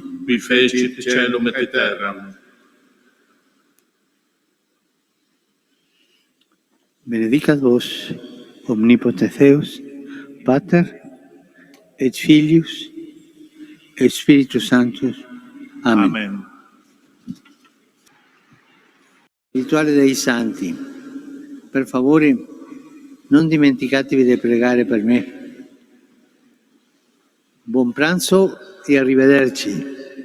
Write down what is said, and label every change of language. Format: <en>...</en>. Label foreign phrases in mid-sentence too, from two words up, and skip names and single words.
<la>Qui fecit caelum et terram. Benedicat vos, omnipotens Deus, Pater, et Filius, et Spiritus Sanctus. Amen. Amen.</la> <it>Rituale dei Santi. Per favore, non dimenticatevi di pregare per me. Buon pranzo e arrivederci.</it>